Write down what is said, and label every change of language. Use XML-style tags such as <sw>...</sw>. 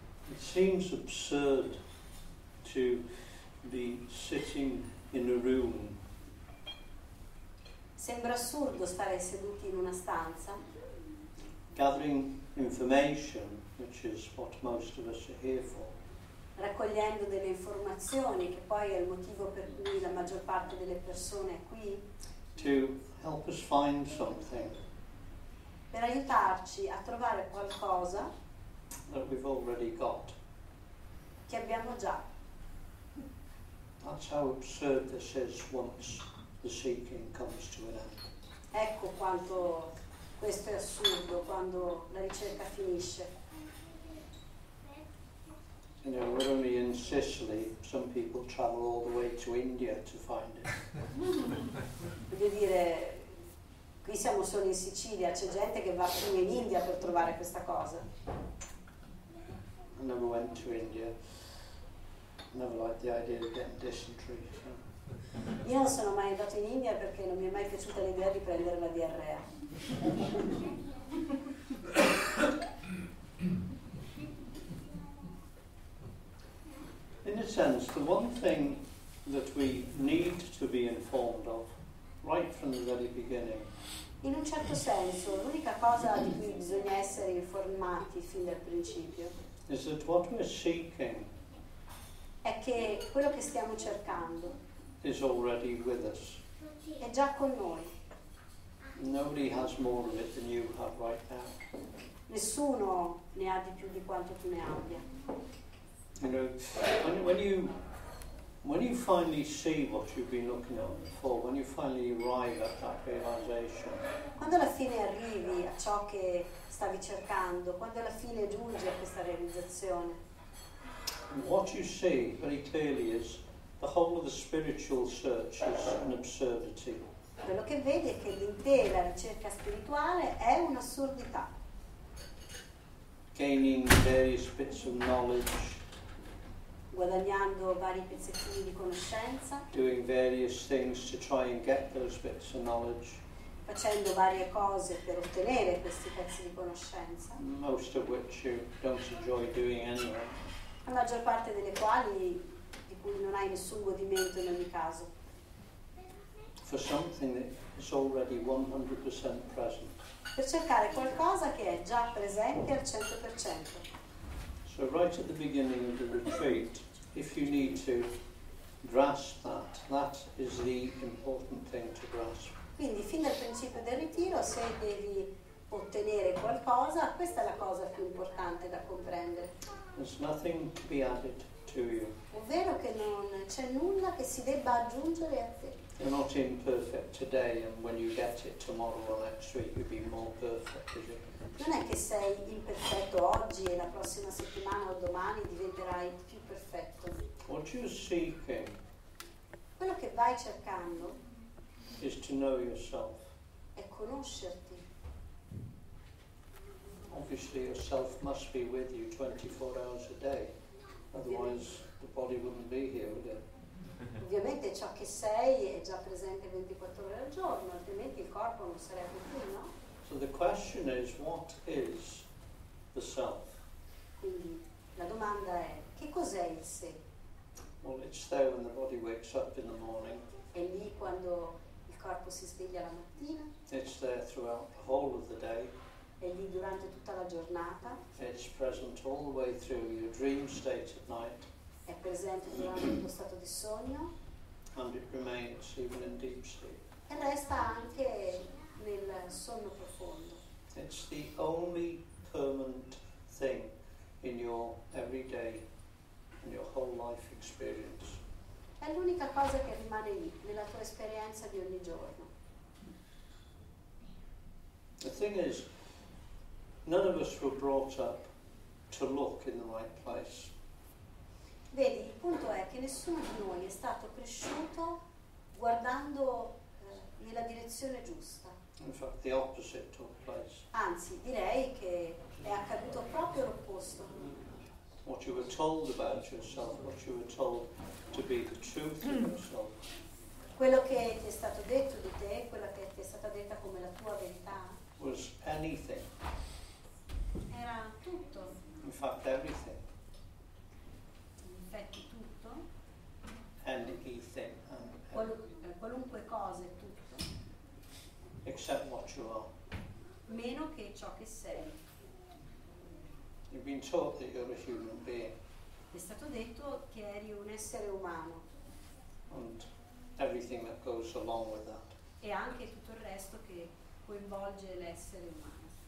<en>It seems absurd to be sitting in a room.</en> <it>Sembra assurdo stare seduti in una stanza</it> <en>Gathering information, which is what most of us are here for.</en> <it>Raccogliendo delle informazioni, che poi è il motivo per cui la maggior parte delle persone è qui,</it> <en>To help us find something</en> <it>per aiutarci a trovare qualcosa</it> <en>that we've already got.</en> <it>che abbiamo già.</it> <en>That's how absurd this is once the seeking comes to an end.</en> <it>Ecco quanto questo è assurdo quando la ricerca finisce.</it> <en>You know, we're only in Sicily, some people travel all the way to India to find it.</en> <it>Voglio dire, qui siamo solo in Sicilia, c'è gente che va fino in India per trovare questa cosa.</it> <en>I never went to India. Never liked the idea of getting dysentery. So.</en> <it>Io non sono mai andato in India perché non mi è mai piaciuta l'idea di prendere la diarrea.</it> <en>In a sense, the one thing that we need to be informed of right from the very beginning</en> <it>In un certo senso, l'unica cosa di cui bisogna essere informati fin dal principio</it> <en>is that what we're seeking</en> <it>è che quello che stiamo cercando</it> <en>is already with us.</en> <it>è già con noi.</it> <en>Nobody nobody has more of it than you have right now.</en> <it>Nessuno ne ha di più di quanto tu ne abbia.</it> <en>You know, when you finally see what you've been looking at before, when you finally arrive at that realization,</en> <it>Quando alla fine arrivi a ciò che stavi cercando, quando alla fine giungi a questa realizzazione,</it> <en>what you see very clearly is the whole of the spiritual search is an absurdity.</en> <it>quello che vedi è che l'intera ricerca spirituale è un'assurdità.</it> <en>Gaining various bits of knowledge,</en> <it>Guadagnando vari pezzettini di conoscenza,</it> <en>doing various things to try and get those bits of knowledge,</en> <it>facendo varie cose per ottenere questi pezzi di conoscenza,</it> <en>most of which you don't enjoy doing anyway.</en> <it>la maggior parte delle quali di cui non hai nessun godimento in ogni caso,</it> <en>For something that is already 100% present.</en> <it>per cercare qualcosa che è già presente al 100%.</it> <en>So right at the beginning of the retreat, if you need to grasp that is the important thing to grasp.</en> <it>Quindi fin dal principio del ritiro, se devi ottenere qualcosa, questa è la cosa più importante da comprendere.</it> <en>There's nothing to be added to you.</en> <it>Ovvero che non c'è nulla che si debba aggiungere a te.</it> <en>You're not imperfect today, and when you get it tomorrow or next week, you'll be more perfect, is it?</en> <it>Non è che sei imperfetto oggi e la prossima settimana o domani diventerai più perfetto.</it> <en>What you're seeking</en> <it>Quello che vai cercando</it> <en>is to know yourself.</en> <it>è conoscerti.</it> <en>Obviously, yourself must be with you 24 hours a day, otherwise the body wouldn't be here, would it?</en> <it>Ovviamente ciò che sei è già presente 24 ore al giorno, altrimenti il corpo non sarebbe qui, no?</it> <en>So the question is, what is the self?</en> <it>Quindi la domanda è: che cos'è il sé?</it> <en>Well, it's there when the body wakes up in the morning.</en> <it>È lì quando il corpo si sveglia la mattina,</it> <en>It's there throughout the whole of the day.</en> <it>è lì durante tutta la giornata,</it> <en>It's present all the way through your dream state at night,</en> <it>è presente durante il tuo stato di sogno</it> <en>and it remains even in deep sleep.</en> <it>e resta anche nel sonno profondo.</it> <en>It's the only permanent thing in your everyday, in your whole life experience.</en> <it>È l'unica cosa che rimane lì, nella tua esperienza di ogni giorno.</it> <en>The thing is, none of us were brought up to look in the right place.</en> <it>Vedi, il punto è che nessuno di noi è stato cresciuto guardando nella direzione giusta.</it> <en>In fact, the opposite took place.</en> <it>Anzi, direi che è accaduto proprio l'opposto.</it> <en>What you were told about yourself, what you were told to be the truth of yourself,</en> <it>Quello che ti è stato detto di te, quella che ti è stata detta come la tua verità,</it> <en>was anything.</en> <it>era tutto,</it> <en>In fact, everything.</en> <it>in effetti tutto,</it> <en>Anything.</en> <it>qualunque cosa è tutto,</it> <en>Except what you are.</en> <it>meno che ciò che sei.</it> <en>You've been taught that you're a human being,</en> <it>Ti è stato detto che eri un essere umano</it> <en>and everything that goes along with that.</en> <it>e anche tutto il resto che coinvolge l'essere umano.</it>